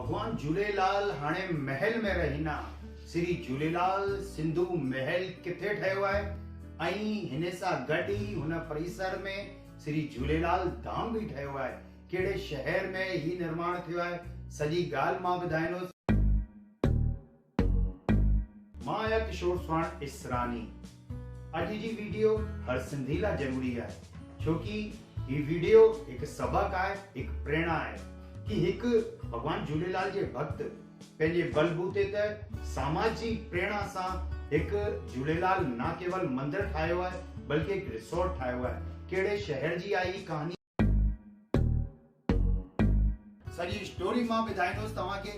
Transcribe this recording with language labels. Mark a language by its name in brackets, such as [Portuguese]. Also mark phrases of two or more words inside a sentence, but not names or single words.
[Sindhi] भगवान झूलेलाल हाणे महल में रहीना। श्री झूलेलाल सिंधु महल किथे ठहियो आहे ऐं हिन सां गॾु ई हुन परिसर में श्री झूलेलाल धाम भी ठहियो आहे। कहिड़े शहर में ही निर्माण थियो आहे, सॼी ॻाल्हि मां ॿुधाईंदुसि। मां आहियां किशोर स्वर्ण इसरानी। अॼु जी वीडियो हर सिंधी लाइ ज़रूरी आहे, छोकी ही वीडियो एक सबक आहे, एक प्रेरणा आहे कि हिकु भगवान झूलेलाल जे भक्त पंहिंजे बलबूते ते सामाजिक प्रेरणा सां हिकु झूलेलाल न केवल मंदिर ठाहियो आहे बल्कि एक रिसोर्ट ठाहियो आहे। कहिड़े शहर जी आई कहानी सॼी स्टोरी मां ॿुधाईंदुसि तव्हांखे।